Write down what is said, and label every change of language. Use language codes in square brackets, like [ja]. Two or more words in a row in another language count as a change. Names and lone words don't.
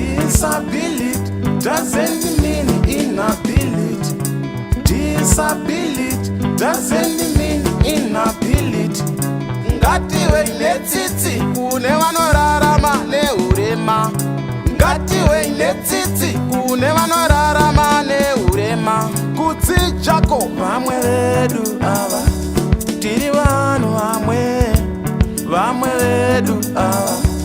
[en] Disability doesn't mean inability. Disability doesn't mean inability. [sn] Ngative netsitsi kune vanorarama nehurema. Ngative netsitsi kune vanorarama nehurema. Kutsi chako vamwe vedu ava. Tiri vanhu vamwe. Vamwe vedu ava.